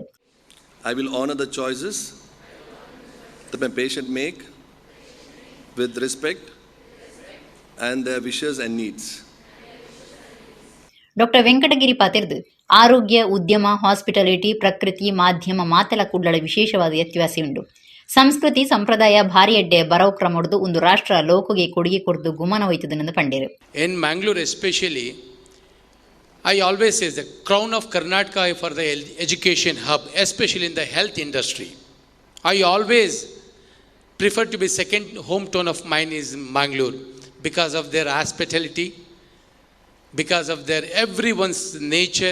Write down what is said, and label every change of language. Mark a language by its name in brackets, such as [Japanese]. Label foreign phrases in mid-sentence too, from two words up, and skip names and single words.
[English] I will honor the choices that my patient make with respect and their wishes and needs. [Tulu] ಡಾಕ್ಟರ್ ವೆಂಕಟಗಿರಿ ಪಾತಿರ್ದು ಆರೋಗ್ಯ ಉದ್ಯಮ ಹಾಸ್ಪಿಟಾಲಿಟಿ ಪ್ರಕೃತಿ ಮಾಧ್ಯಮ ಮಾತೆಲ ಕುಡ್ಲಳ ವಿಶೇಷವಾದ ವ್ಯತ್ಯಾಸ ಉಂಡು. ಸಂಸ್ಕೃತಿ ಸಂಪ್ರದಾಯ ಭಾರಿ ಎಡ್ಡೆ ಬರವು ಕ್ರಮಡ್ದು ಒಂದು ರಾಷ್ಟ್ರ ಲೋಕಗೆ ಕೊಡುಗೆ ಕೊಡ್ದು ಗುಮನ ಹೋಯ್ತದೆಂದು ಪಂಡೇರು. [English] In Mangaluru especially, I always say the crown of Karnataka for the education hub, especially in the health industry. I always prefer to be second hometown of mine is Mangaluru because of their hospitality, because of their everyone's nature.